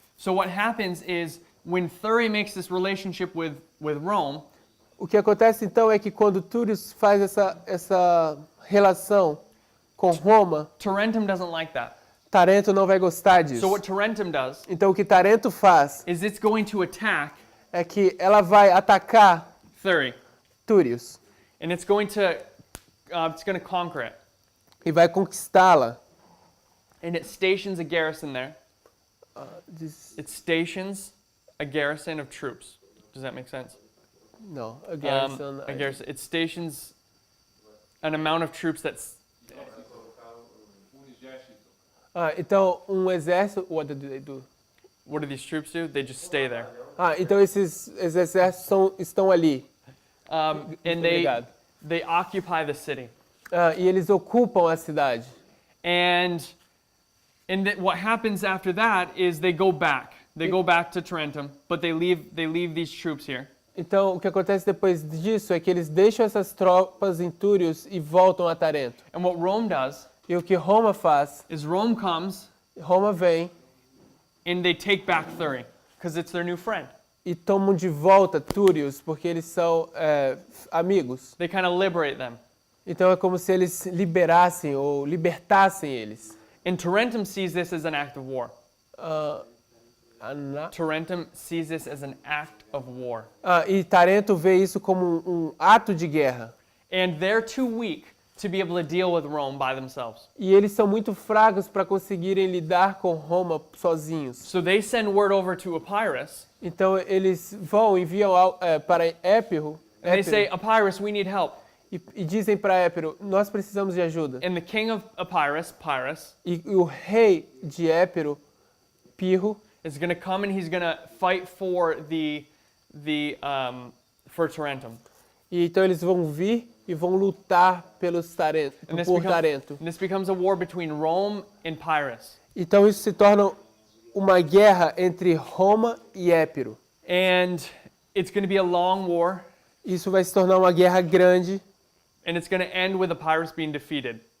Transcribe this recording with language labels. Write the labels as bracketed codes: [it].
[en] So what happens is when Thurii makes this relationship with Rome, [pt] O que acontece então é que quando Túrios faz essa relação com Roma, [en] Tarentum doesn't like that. [pt] Tarento não vai gostar disso. [en] So what Tarentum does [pt] Então o que Tarento faz [en] is it's going to attack [pt] é que ela vai atacar [en] Thurii, [pt] Túrios [en] and it's going to conquer it, [pt] e vai conquistá-la. [en] and it stations a garrison there. It stations a garrison of troops. Does that make sense? [pt] Não, [en] a garrison. A garrison. It stations an amount of troops that's [pt] Então um exército. [en] What do they do? what do these troops do? They just stay there. [pt] Então esses exércitos estão ali. [en] And [pt] Obrigado. [en] they occupy the city. [pt] E eles ocupam a cidade. [en] And what happens after that is they go back. They go back to Tarentum, but they leave these troops here. [pt] Então, o que acontece depois disso é que eles deixam essas tropas em Túrios e voltam a Tarento. [en] And what Rome does [pt] E o que Roma faz, [en] is Rome comes [pt] Roma vem [en] and they take back Thurii because it's their new friend. [pt] e tomam de volta Túrios, porque eles são amigos. [en] They kind of liberate them. [pt] Então é como se eles liberassem ou libertassem eles. [en] And Tarentum sees this as an act of war. Ana- Tarentum sees this as an act of war. [pt] E Tarento vê isso como um ato de guerra. [en] And they're too weak to be able to deal with Rome by themselves. [pt] E eles são muito fracos para conseguirem lidar com Roma sozinhos. [en] So they send word over to Epirus [pt] Então eles enviam para Épiro, [en] and they say, Epirus, we need help. [pt] e dizem para Épiro, nós precisamos de ajuda. [en] And the king of Epirus, Pyrrhus, [pt] E o rei de Épiro, Pirro, [en] is going to come and he's going to fight for for Tarentum. [pt] e então eles vão vir e vão lutar [en] And [pt] por Tarento. [en] this becomes a war between Rome and Pyrrhus. [pt] Então isso se torna uma guerra entre Roma e Épiro. [en] And it's going to be a long war, [pt] Isso vai se tornar uma guerra grande [en] and it's going to end with Epirus being defeated.